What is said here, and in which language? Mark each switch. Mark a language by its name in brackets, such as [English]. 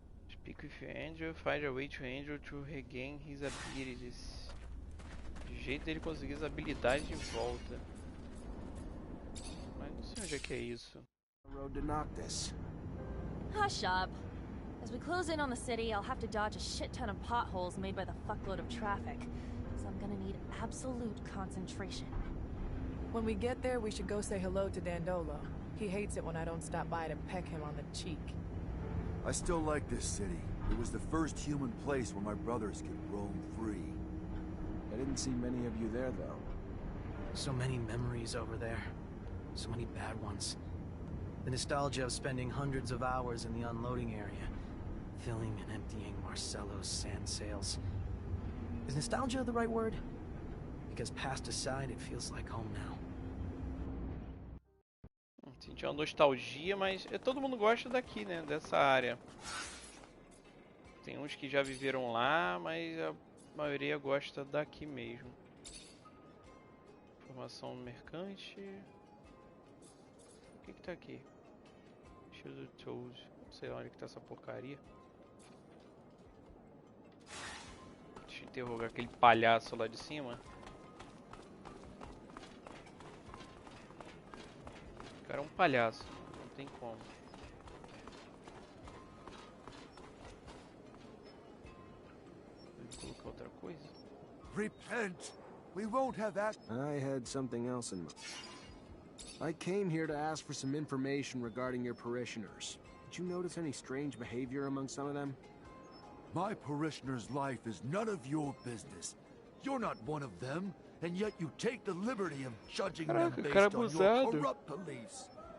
[English] Speak with your angel, find a way to angel to regain his abilities. [Portuguese] De jeito dele conseguir as habilidades de volta. Mas não sei onde é que é isso. [English] Road to Noctis. Hush up. As we close in on the city, I'll have to dodge a shit ton of potholes made by the fuckload of traffic. So I'm gonna need absolute concentration. When we get there, we should go say hello to Dandolo. He hates it when I don't stop by to peck him on the cheek. I still like this city. It was the first human place where my brothers could roam free. I didn't see many of you there, though. So many memories over there. So many bad ones. The nostalgia of spending hundreds of hours in the unloading area, filling and emptying Marcello's sand sails. Is nostalgia the right word? Because past aside, it feels like home now. [Portuguese] Senti uma nostalgia, mas todo mundo gosta daqui, né? Dessa área. Tem uns que já viveram lá, mas a maioria gosta daqui mesmo. Informação mercante. O que tá aqui? Shield Tools. Não sei onde que tá essa porcaria. Deixa eu interrogar aquele palhaço lá de cima. O cara é um palhaço, não tem como. Vou colocar outra coisa. [English] Repent! We won't have that. I had something else in mind. I came here to ask for some information regarding your parishioners. Did you notice any strange behavior among some of them? My parishioner's life is none of your business. You're not one of them, and yet you take the liberty of judging them based on your corrupt beliefs.